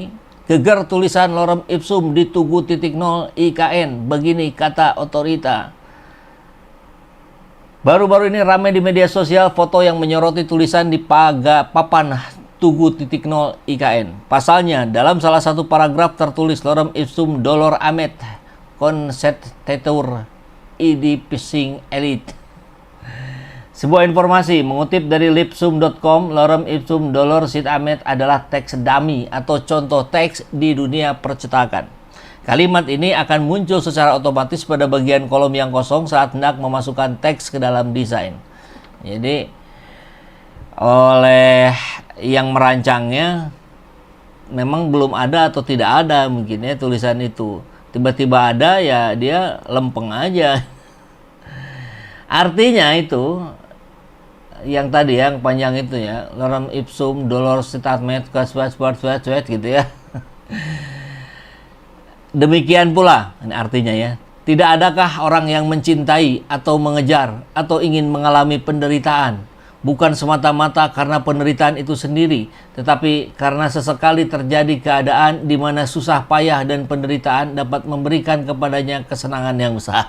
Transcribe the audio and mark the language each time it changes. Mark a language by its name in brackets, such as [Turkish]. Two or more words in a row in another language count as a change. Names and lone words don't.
[Indonesian] Geger tulisan [Latin] lorem ipsum [Indonesian] di Tugu titik 0 IKN. Begini kata otorita. Baru-baru ini ramai di media sosial foto yang menyoroti tulisan di papan Tugu titik 0 IKN. Pasalnya, dalam salah satu paragraf tertulis [Latin] lorem ipsum dolor amet conceptetur idi pising elite. [Indonesian] Sebuah informasi mengutip dari lipsum.com, [Latin] lorem ipsum dolor sit amet [Indonesian] adalah teks dummy atau contoh teks di dunia percetakan. Kalimat ini akan muncul secara otomatis pada bagian kolom yang kosong saat hendak memasukkan teks ke dalam desain. Jadi oleh yang merancangnya memang belum ada atau tidak ada mungkin ya tulisan itu. Tiba-tiba ada ya dia lempeng aja. Artinya itu yang tadi yang panjang itu ya, [Latin] lorem ipsum dolor sit amet [Indonesian] gitu ya. Demikian pula ini artinya ya, tidak adakah orang yang mencintai atau mengejar atau ingin mengalami penderitaan bukan semata-mata karena penderitaan itu sendiri, tetapi karena sesekali terjadi keadaan di mana susah payah dan penderitaan dapat memberikan kepadanya kesenangan yang besar.